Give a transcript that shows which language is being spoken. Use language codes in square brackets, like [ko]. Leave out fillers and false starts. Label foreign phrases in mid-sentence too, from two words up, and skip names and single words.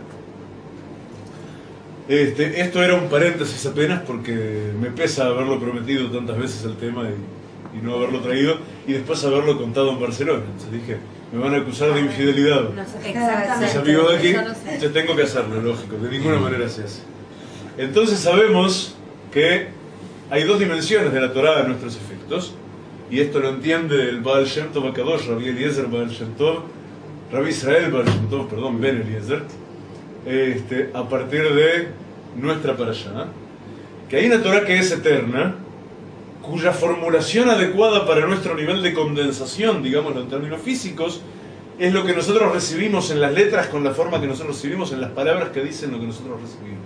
[es] Esto era un paréntesis apenas porque me pesa haberlo prometido tantas veces el tema y no haberlo traído y después haberlo contado en Barcelona. Entonces dije, me van a acusar de infidelidad. Mis amigos de aquí, yo tengo que hacerlo, lógico, de ninguna manera se hace. Entonces sabemos que hay 2 dimensiones de la Torá a nuestros efectos, y esto lo entiende el Baal Shem Tov HaKadosh, Rabbi Eliezer Baal Shem Tov, Rabbi Israel Baal Shem Tov, perdón, Ben Eliezer, a partir de nuestra parashá, que hay una Torá que es eterna, cuya formulación adecuada para nuestro nivel de condensación, digamos en términos físicos, es lo que nosotros recibimos en las letras con la forma que nosotros recibimos en las palabras que dicen lo que nosotros recibimos.